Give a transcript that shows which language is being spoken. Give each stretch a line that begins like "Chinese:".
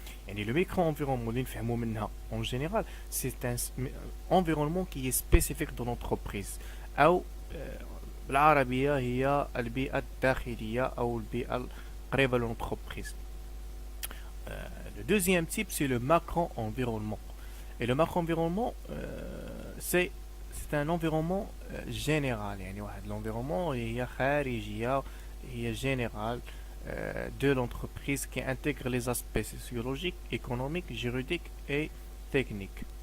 French: يعني le micro-environnement
Arabic: اللي نفهمو منها
French: en général, c'est un environnement qui est spécifique de l'entreprise.
Arabic: أو بالعربية هي البيئة الداخلية أو البيئة القريبة للانتربريز.
French: Le deuxième type, c'est le macro-environnement. Et le macro-environnement, c'est un environnement général.
Arabic: يعني واحد
French: l'environnement
Arabic: هي خارجية، هي
French: général de l'entreprise qui intègre les aspects sociologiques, économiques, juridiques et techniques.